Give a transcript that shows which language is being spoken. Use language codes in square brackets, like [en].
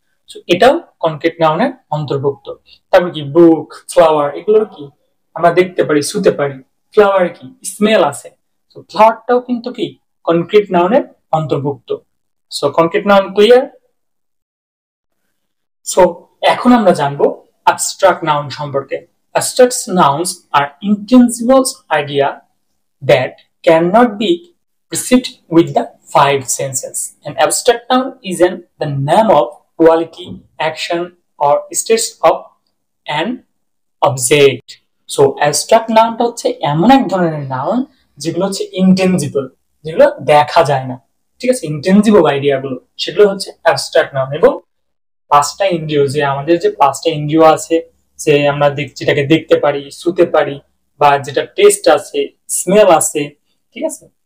[bn] So এটাও concrete নাউনের অন্তর্ভুক্ত। তারপর কি বুক, ফ্লাওয়ার, এগুলোর কি আমরা দেখতে পারি, ছুতে পারি। ফ্লাওয়ার কি স্মেল আছে, তো ফ্লাওয়ারটাও কিন্তু কি কনক্রিট নাউনের অন্তর্ভুক্ত। So concrete noun clear. So এখন আমরা জানবো abstract noun সম্পর্কে। [en] Abstract nouns are intangible idea that cannot be perceived with the five senses. An abstract noun is the name of quality, action, or state of an object. [bn] So abstract nounটা হচ্ছে এমন এক ধরনের noun যেগুলো হচ্ছে intangible, যেগুলো দেখা যায় না। ঠিক আছে, ইনটেনজিবল আইডিয়া গুলো সেগুলো হচ্ছে abstract noun। এবং পাঁচটা ইন্দ্রিয়, যে আমাদের যে পাঁচটা ইন্দ্রিয় আছে, যে আমরা যেটাকে দেখতে পারি, ছুতে পারি, বা যেটা টেস্ট আছে, স্মেল আছে, ঠিক আছে।